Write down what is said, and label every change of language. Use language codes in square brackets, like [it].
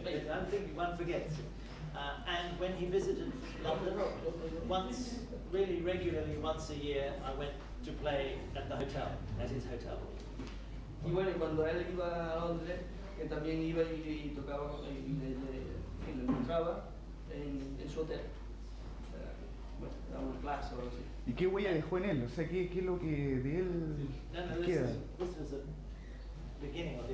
[en] I'm thinking one forgets. And when he visited London, once, really regularly, once a year, I went to play at the hotel, at his hotel. [es] Y bueno, y cuando él iba a Londres, que también iba y tocaba y le encontraba en su hotel. Bueno, daba una clase o algo así. ¿Y qué huella dejó en él? O sea, ¿qué es lo que de él queda? [en] This was the beginning of the